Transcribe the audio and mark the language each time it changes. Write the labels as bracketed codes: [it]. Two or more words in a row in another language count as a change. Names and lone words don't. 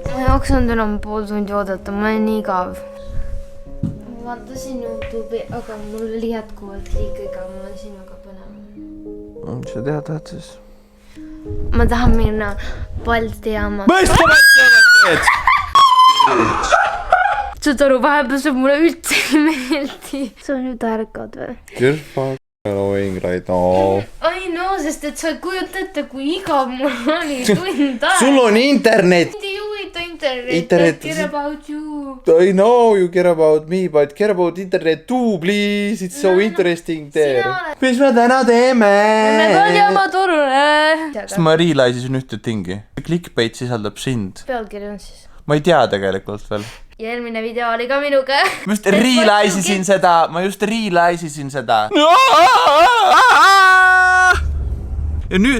[et] Ma ei jaksanud enam pool tundi oodata, ma olen nii igav. Ma vaatasin YouTube'i, aga mul oli jätkuvalt liiga igav, ma olen sinuga põnev. Mis sa teha tahad siis? Ma tahan minna Balti jaama. Mis sa teed? Saad aru, vahepeal see mulle üldse ei meeldi. Sa nüüd ärkad või? [en] You're fucking annoying right now. [et] Ai no, sest et sa kujutad ette, kui igav mul oli tund aeg. Sul on internet. Mind ei huvita internet. Internet. [en] I care about you. I know you care about me, but care about internet too, please. It's so interesting there. [et] Mis me täna teeme? Me peame jääma turule. Sest ma realise'isin ühte tingi. Clickbait sisaldab sind. Pealkiri on siis. Ma ei tea tegelikult veel. Ja eelmine video oli ka minuga. Ma just realise'isin seda. Ja nüüd...